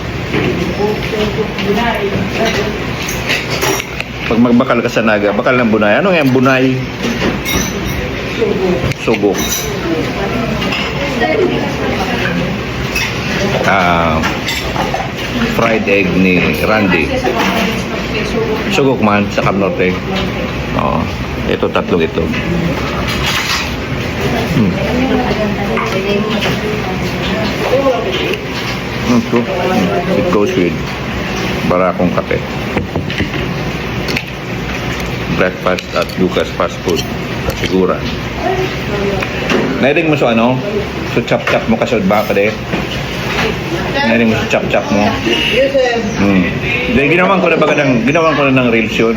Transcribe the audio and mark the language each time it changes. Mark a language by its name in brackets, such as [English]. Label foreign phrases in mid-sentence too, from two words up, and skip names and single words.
[Bikol] Pag magbakal ka sa Naga, bakal ng bunay. Ano yung bunay? Sugok. [English] Fried egg ni Randy. [Bikol] Sugok man sa Camnorte. [Filipino] Oo. Ito, tatlong ito. Ito. [English] It goes with [Filipino] barakong kape. [English] Breakfast at Lucas Fast Food. [Bikol] Kasiguran. Nairing mo sa ano? So chap-chap mo kasi ba ka de? Nairing mo sa chap-chap mo? [Filipino] Then, ginawan ko na ng reels yun.